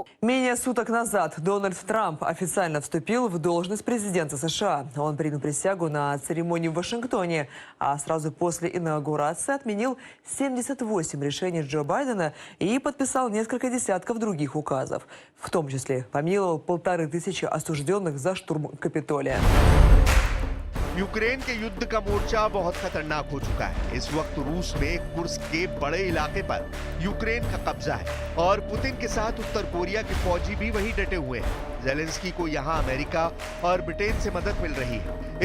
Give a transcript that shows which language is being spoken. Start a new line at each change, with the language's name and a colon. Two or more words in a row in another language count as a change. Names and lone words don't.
Russian: Менее суток назад Дональд Трамп официально вступил в должность президента США. Он принял присягу на церемонии в Вашингтоне, а сразу после инаугурации отменил 78 решений Джо Байдена и подписал несколько десятков других указов. В том числе помиловал 1500 осужденных за штурм Капитолия.
Hindi: यूक्रेन के युद्ध का मोर्चा बहुत खतरनाक हो चुका है। इस वक्त रूस में कुर्स्क के बड़े इलाके पर यूक्रेन का कब्जा है और पुतिन के साथ उत्तर कोरिया के फौजी भी वहीं डटे हुए हैं। जेलेंस्की को यहां अमेरिका और ब्रिटेन से मदद मिल रही है।